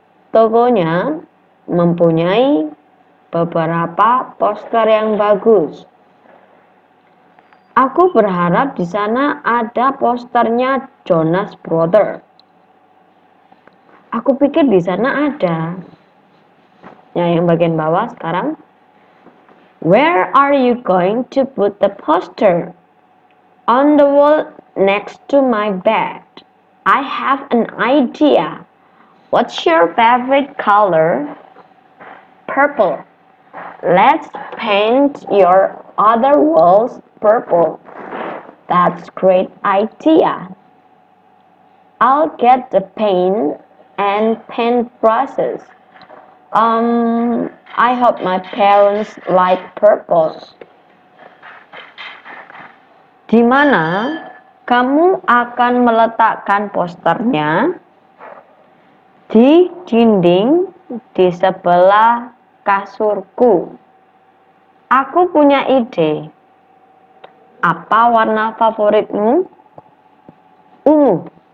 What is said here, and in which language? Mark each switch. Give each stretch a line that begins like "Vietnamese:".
Indonesian: Tokonya mempunyai beberapa poster yang bagus. Aku berharap di sana ada posternya Jonas Brothers. Aku pikir di sana ada. Ya, yang bagian bawah sekarang.
English: Where are you going to put the poster? On the wall next to my bed. I have an idea. What's your favorite color? Purple. Let's paint your other walls purple. That's great idea. I'll get the paint and paint brushes. I hope my parents like purple.
Indonesian: Di mana kamu akan meletakkan posternya? Di dinding di sebelah kasurku. Aku punya ide. Apa warna favoritmu? Ungu.